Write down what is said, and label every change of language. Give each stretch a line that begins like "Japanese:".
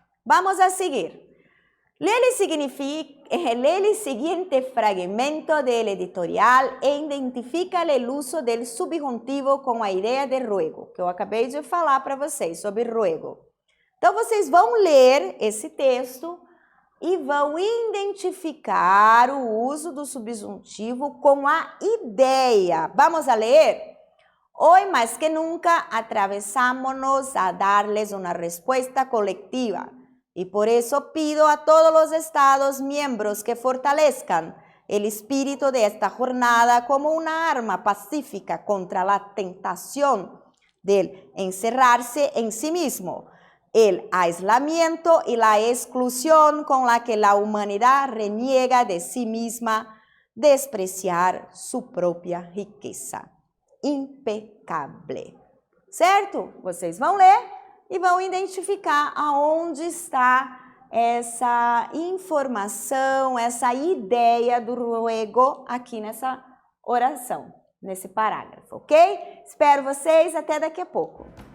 Spanish: Vamos a seguir. Lee el siguiente fragmento del editorial e identifica o uso del subjuntivo com a ideia de ruego,
Portuguese: que eu acabei de falar para vocês sobre ruego. Então, vocês vão ler esse texto e vão identificar o uso do subjuntivo com a ideia. Vamos a ler?
Spanish: Hoy más que nunca atravesámonos a darles una respuesta colectiva y por eso pido a todos los Estados miembros que fortalezcan el espíritu de esta jornada como una arma pacífica contra la tentación del encerrarse en sí mismo, el aislamiento y la exclusión con la que la humanidad reniega de sí misma, despreciar su propia riqueza.
Portuguese: Impecável. Certo? Vocês vão ler e vão identificar aonde está essa informação, essa ideia do ruego aqui nessa oração, nesse parágrafo, ok? Espero vocês até daqui a pouco.